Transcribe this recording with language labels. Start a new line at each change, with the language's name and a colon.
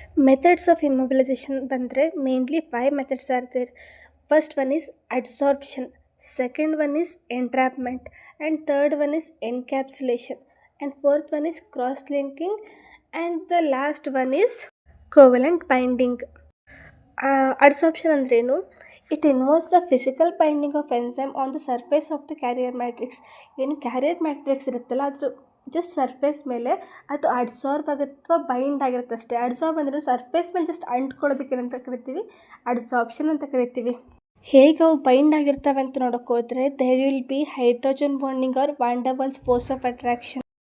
English: Methods of immobilisation ಬಂದರೆ mainly 5 methods are there. First one is adsorption, second one is entrapment, and third one is encapsulation, and fourth one is cross-linking, and the last one is covalent binding. Adsorption ಅಂದ್ರೇನು? It involves the physical binding of enzyme on the surface of the carrier matrix.
Kannada: ಏನು carrier matrix ಇರುತ್ತಲ್ಲ, ಅದ್ರ just surface ಮೇಲೆ ಅದು adsorb ಆಗುತ್ತೆ ಅಥವಾ bind ಆಗಿರುತ್ತೆ ಅಷ್ಟೇ. ಅಡ್ಸಾರ್ಬ್ ಅಂದ್ರೆ ಸರ್ಫೇಸ್ ಮೇಲೆ ಜಸ್ಟ್ ಅಂಟ್ಕೊಳ್ಳೋದಕ್ಕೆ ಏನಂತ ಕರಿತೀವಿ? ಅಡ್ಸಾರ್ಪ್ಷನ್ ಅಂತ ಕರಿತೀವಿ. ಹೇಗೆ ಅವು ಬೈಂಡ್ ಆಗಿರ್ತವೆ ಅಂತ ನೋಡೋಕೆ ಹೋದರೆ,
English: There will be hydrogen bonding or van der Waals force of attraction.